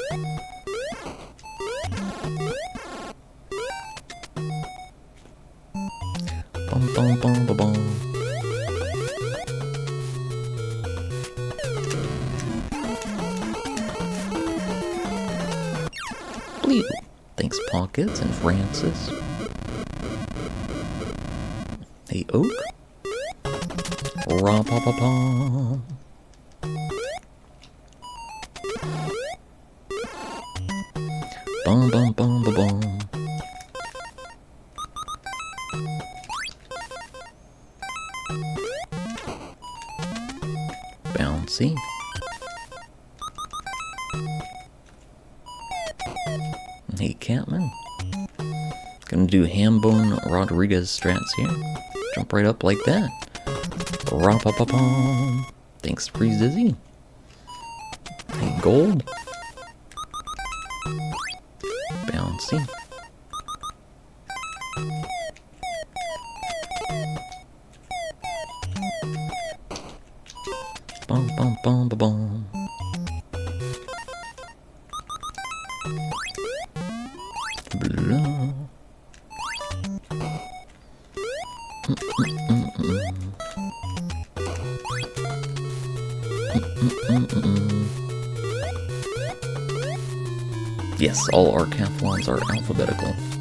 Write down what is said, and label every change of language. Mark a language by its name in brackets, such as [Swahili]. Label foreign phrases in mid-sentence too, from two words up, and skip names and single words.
[English] Bum bum bum bum bum. Blue. Thanks, Pockets and Francis. Hey, Oak. Ra-pa-pa-pa. Bum bum bum ba bum. Bouncy. Hey, Catman. Gonna do Hambone Rodriguez strats here. Jump right up like that. Ra-pa-pa-pum. Thanks, Free Zizzy. Hey, Gold. Bouncy. Bum bum bum ba bum. Blue. Yes, all Arcathlons are alphabetical.